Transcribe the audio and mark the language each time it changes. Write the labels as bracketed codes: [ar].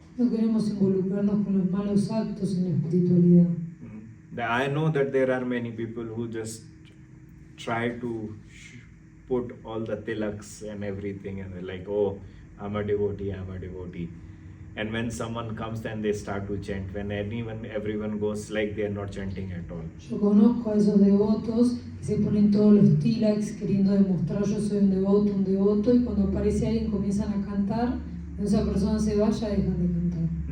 [es] No queremos involucrarnos con los malos actos en la espiritualidad. [en] I know that there are many people who just try to put all the tilaks and everything, and they're like, oh, I'm a devotee, I'm a devotee. And when someone comes, then they start to chant. When everyone goes, like they are not chanting at all. [es] Yo conozco a esos devotos que se ponen todos los tilaks queriendo demostrar yo soy un devoto, y cuando aparece alguien comienzan a cantar, cuando esa persona se vaya dejan de cantar.